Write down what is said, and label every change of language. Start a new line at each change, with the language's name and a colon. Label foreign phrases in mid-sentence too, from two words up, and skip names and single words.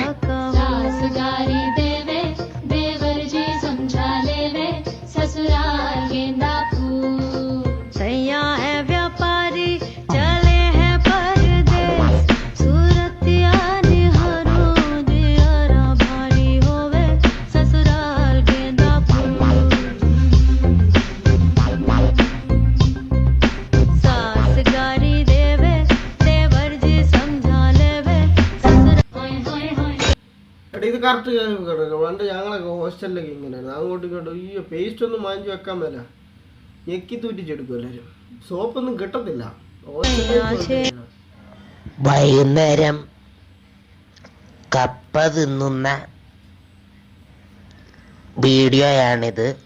Chhattisgarhi: सास गारी देवे देवर जी समझा लेवे ससुराल गेंदा फूल सैया है व्यापारी चले हैं परदेस सूरतिया निहारो दियारा भारी होवे ससुराल गेंदा फूल सास गारी देवे देवर जी समझा लेवे ससुराल
Malayalam: എടാ ഇത് കറക്റ്റ് കേട്ടോ. പണ്ട് ഞങ്ങളൊക്കെ ഹോസ്റ്റലിലൊക്കെ ഇങ്ങനെയായിരുന്നു. അങ്ങോട്ടും ഇങ്ങോട്ടും ഈ പേസ്റ്റ് ഒന്നും വാങ്ങിച്ചു വെക്കാൻ മേല, ഞെക്കി തൂറ്റിച്ചെടുക്കും എല്ലാവരും. സോപ്പൊന്നും കിട്ടത്തില്ല. വൈകുന്നേരം കപ്പ തിന്നുന്ന വീഡിയോയാണിത്.